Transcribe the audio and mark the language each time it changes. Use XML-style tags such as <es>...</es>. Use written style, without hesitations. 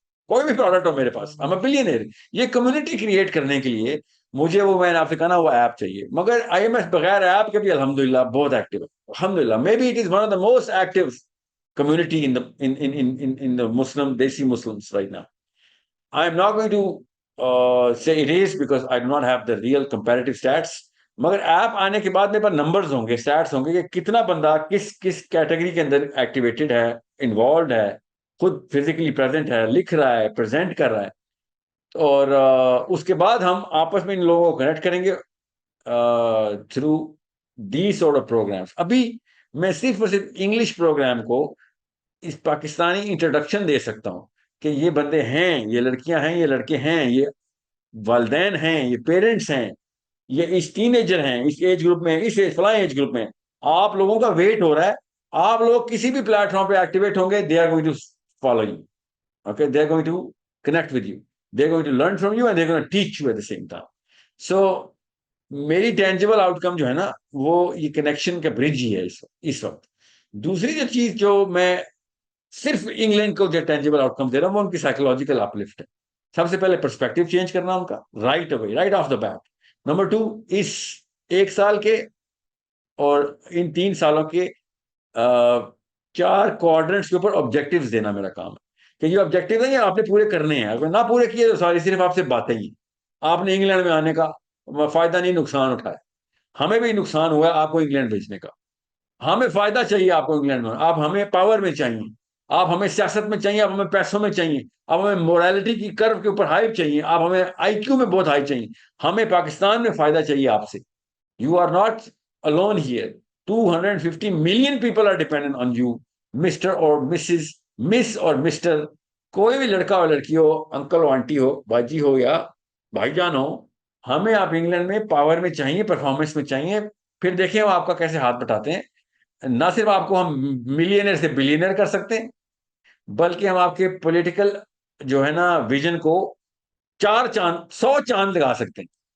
<ur>کوئی بھی پروڈکٹ ہو میرے پاس</ur> <en>I'm a billionaire.</en> <ur>یہ کمیونٹی کریٹ کرنے کے لیے مجھے وہ، میں نے آپ سے کہا نا، وہ ایپ چاہیے. مگر آئی ایم ایس بغیر ایپ کے بھی الحمدللہ بہت ایکٹیو ہے. الحمدللہ</ur> <en>May be it is one of the most active community in the Muslim Desi Muslims right now. I am not going to say it is because I do not have the real comparative stats.</en> <ur>مگر app آنے کے بعد میرے پاس numbers ہوں گے، status ہوں گے کہ کتنا بندہ کس کس کیٹیگری کے اندر ایکٹیویٹڈ ہے، انوالوڈ ہے، خود فزیکلی پریزنٹ ہے، لکھ رہا ہے، پریزنٹ کر رہا ہے. اور اس کے بعد ہم آپس میں ان لوگوں کو کنیکٹ کریں گے</ur> <en>Through the sort of programs.</en> <ur>ابھی میں صرف اور صرف انگلش پروگرام کو اس پاکستانی انٹروڈکشن دے سکتا ہوں کہ یہ بندے ہیں، یہ لڑکیاں ہیں، یہ لڑکے ہیں، یہ والدین ہیں، یہ پیرنٹس ہیں، یہ اس ٹین ایجر ہیں، اس ایج گروپ میں، اس فلاں ایج گروپ میں. آپ لوگوں کا ویٹ ہو رہا ہے. آپ لوگ کسی بھی پلیٹ فارم پہ ایکٹیویٹ ہوں گے،</ur> <en>They are going to follow you. Okay, they are going to connect with you, they are going to learn from you and they are going to teach you at the same time.</en> <ur>سو میری tangible out کم جو ہے نا، وہ یہ connection کا برج ہی ہے اس وقت. دوسری جو چیز جو میں صرف انگلینڈ کو جو ٹینجیبل آؤٹ کم دے رہا ہوں، وہ ان کی سائیکولوجیکل اپلفٹ ہے. سب سے پہلے پرسپیکٹو چینج کرنا ان کا right away,</ur> <en>Right off the bat.</en> <ur>Number 2، اس 1 سال کے اور ان 3 سالوں کے 4 کوارڈرنٹس کے اوپر آبجیکٹیوز دینا میرا کام ہے کہ یہ آبجیکٹیو ہیں، یہ آپ نے پورے کرنے ہیں. اگر نہ پورے کیے تو ساری صرف آپ سے باتیں ہی. آپ نے انگلینڈ میں آنے کا فائدہ نہیں، نقصان اٹھایا. ہمیں بھی نقصان ہوا ہے آپ کو انگلینڈ بھیجنے کا. ہمیں فائدہ چاہیے آپ کو انگلینڈ میں، آپ ہمیں پاور میں چاہیے، آپ ہمیں سیاست میں چاہیے، آپ ہمیں پیسوں میں چاہیے، آپ ہمیں مورالٹی کی کرو کے اوپر ہائی چاہیے، آپ ہمیں آئی کیو میں بہت ہائی چاہیے. ہمیں پاکستان میں فائدہ چاہیے آپ سے.</ur> <en>You are not alone here. 250 million people are dependent on you, Mr. or Mrs.</en> <ur>Miss اور مسٹر. کوئی بھی لڑکا اور لڑکی ہو، انکل ہو، آنٹی ہو، باجی ہو یا بھائی جان ہو، ہمیں آپ انگلینڈ میں پاور میں چاہیے، پرفارمنس میں چاہیے. پھر دیکھیں وہ آپ کا کیسے ہاتھ بٹاتے ہیں. نہ صرف آپ کو ہم ملینئر سے بلینئر کر سکتے ہیں، بلکہ ہم آپ کے پولیٹیکل جو ہے نا ویژن کو 4 چاند 100 چاند لگا سکتے ہیں.</ur>